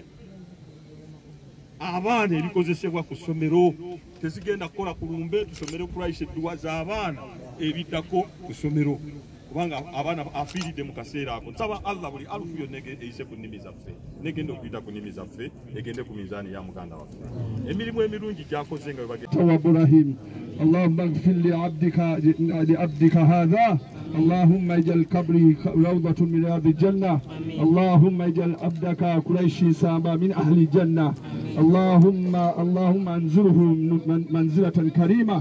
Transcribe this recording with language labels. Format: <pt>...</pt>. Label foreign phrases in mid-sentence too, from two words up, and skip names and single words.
<lg>Abaana ebikozesebwa ku ssomero tezigenda kukola ku lumbe, tusomere Christ edduwa z'abaana ebiddako ku ssomero kubanga abaana afiiridde mu kaseera ako. Nsaba Allah buli alufu yonna eyise ku nnimi zaffe negenda okuyita ku nnimi zaffe egende ku mizaani ya muganda waffe. Emirimu emirungi gyakoze nga bwe Ibrahim.</lg> <ar>اللهم اغفر لعبدك هذا اللهم اجعل قبره روضة من رياض الجنة. اللهم اجعل عبدك قريش سامبا من أهل الجنة. اللهم انزله منزلة كريمة.</ar>